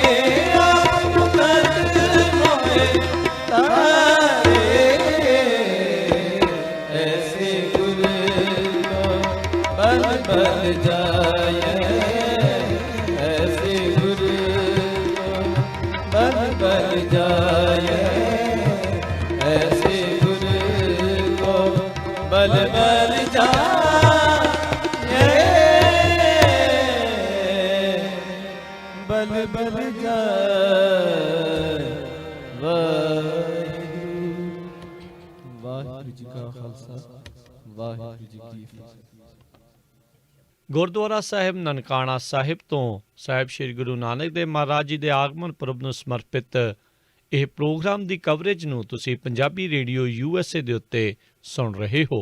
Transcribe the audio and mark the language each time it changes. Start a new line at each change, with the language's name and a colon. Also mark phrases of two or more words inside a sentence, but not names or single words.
Hindi: तारे ऐसे गुरु को बल बल जाए ऐसे गुरु को बल बल जाए ऐसे गुरु को बल बल जाए बल बल जाए वाहिगुरू जी का खालसा वाहिगुरू जी की फतेह।
Punjabi: ਗੁਰਦੁਆਰਾ ਸਾਹਿਬ ਨਨਕਾਣਾ ਸਾਹਿਬ ਤੋਂ ਸਾਹਿਬ ਸ੍ਰੀ ਗੁਰੂ ਨਾਨਕ ਦੇਵ ਮਹਾਰਾਜ ਜੀ ਦੇ ਆਗਮਨ ਪੁਰਬ ਨੂੰ ਸਮਰਪਿਤ ਇਹ ਪ੍ਰੋਗਰਾਮ ਦੀ ਕਵਰੇਜ ਨੂੰ ਤੁਸੀਂ ਪੰਜਾਬੀ ਰੇਡੀਓ USA ਦੇ ਉੱਤੇ ਸੁਣ ਰਹੇ ਹੋ।